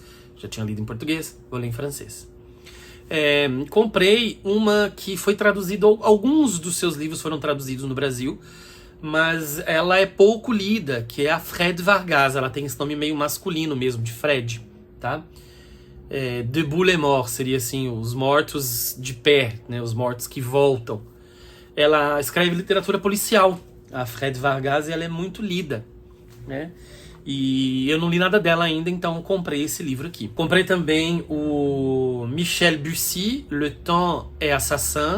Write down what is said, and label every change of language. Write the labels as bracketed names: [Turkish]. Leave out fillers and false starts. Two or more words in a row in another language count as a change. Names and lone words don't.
[Portuguese] Já tinha lido em português, vou ler em francês. Comprei uma que foi traduzida, alguns dos seus livros foram traduzidos no Brasil, mas ela é pouco lida, que é a Fred Vargas. Ela tem esse nome meio masculino mesmo, de Fred, tá? Debout les morts seria assim, os mortos de pé, né? Os mortos que voltam. Ela escreve literatura policial, a Fred Vargas, e ela é muito lida, né? E eu não li nada dela ainda, então comprei esse livro aqui. Comprei também o Michel Bussy, Le Temps est Assassin.